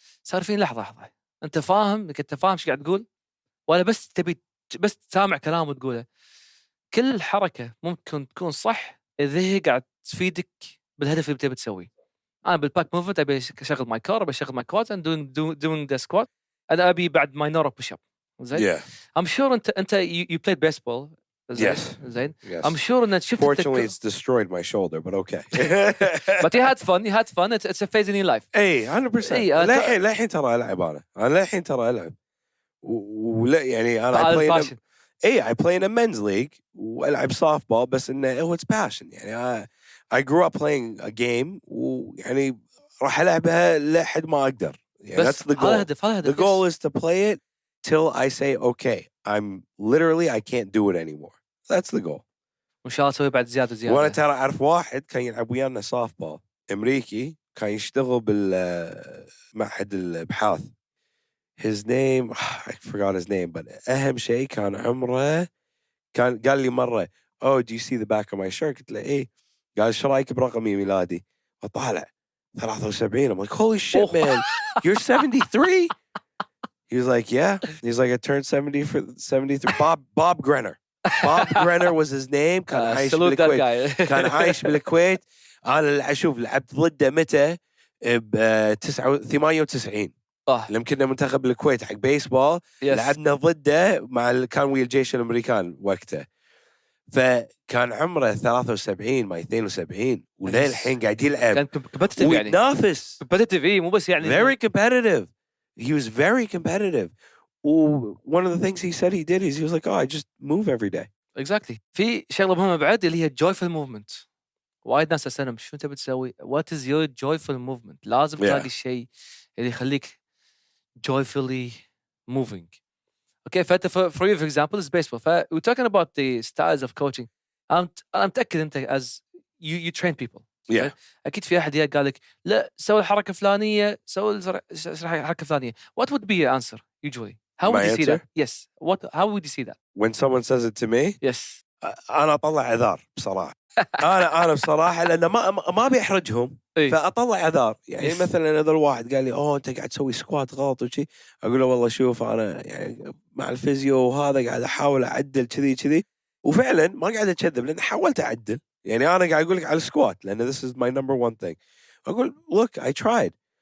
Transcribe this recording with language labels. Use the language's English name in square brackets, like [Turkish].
[Arabic] صار فين لحظه انت فاهم ايش قاعد تقول، ولا بس تبي بس تسامع كلام وتقوله؟ كل الحركه ممكن تكون صح اذا هي قاعد تفيدك بالهدف اللي تبي تسويه. انا بالباك موفمنت ابي اشغل ماي كور، ابي اشغل ماي كواد [English] and doing the squat. [Arabic] انا ابي بعد ماي نورو بوش اب. زين I'm sure انت [English] you played baseball [Arabic] زين [English] Yes. [Arabic] زين [English] Yes. I'm sure [Arabic] إن شفت [English] Fortunately, it's destroyed my shoulder, but okay. but you had fun it's a phase in your life. [Arabic] اي 100%. إيه، للحين ترى العب انا للحين ترى العب ولا يعني انا [English] I play in I play in a men's league [Arabic] والعب soft ball بس انه [English] it's passion [Arabic] يعني [English] I grew up playing a game [Arabic] ويعني راح العبها لحد ما اقدر يعني [English] that's the goal. [Arabic] هذا هدف [English] The goal is to play it till I say okay I'm literally I can't do it anymore. That's the goal. [Arabic] وإن شاء الله تسوي بعد زيادة. وانا ترى اعرف واحد كان يلعب ويانا soft ball امريكي كان يشتغل بالمعهد الابحاث. [English] His name I forgot his name but [Arabic] أهم شيء كان عمره كان قال لي مرة [English] oh do you see the back of my shirt [Arabic] قلت له إيه قال إيش رأيك برقمي ميلادي وطالع [English] 73 I'm like holy shit man you're 73 he was like yeah he's like I turned 70 for 73 Bob Grenner [Arabic] was his name كان عايش بالكويت كان عايش بالكويت أنا أشوف لعبت ضده متى ب 98 لما كنا منتخب الكويت حق بيسبول لعبنا ضده كان ويا الجيش الامريكان وقته فكان عمره 73 ما 72 ولين الحين قاعد يلعب كان كومبتيتيف يعني ويتنافس كومبتيتيف مو بس يعني [English] very competitive he was very competitive one of the things he said he did is he was like oh I just move every day exactly. [Arabic] في شغله مهمه بعد اللي هي joyful movement. وايد ناس اسالهم شو انت بتسوي [English] what is your joyful movement [Arabic] لازم تلاقي الشيء اللي يخليك [English] joyfully moving. Okay, for you for example is baseball. We're talking about the styles of coaching. [Arabic] أنا متأكد أنت [English] as you train people. Yeah. [Arabic] أكيد في أحد قال لك لا سوي الحركة فلانية سوي الحركة فلانية. [English] What would be your answer usually? How would you see that? Yes. How would you see that? When someone says it to me? Yes. [Arabic] أنا أطلع عذار بصراحة. أنا بصراحة لأن ما بيحرجهم فأطلع عذار يعني مثلا إذا الواحد قال لي أنت قاعد تسوي سكوات غلط وشي أقول له والله شوف أنا يعني مع الفيزيو وهذا قاعد أحاول أعدل كذي وفعلا ما قاعد أكذب لأن حاولت أعدل يعني أنا قاعد أقول لك على السكوات لأن [English] this is my number one thing [Arabic] أقول [English] look I tried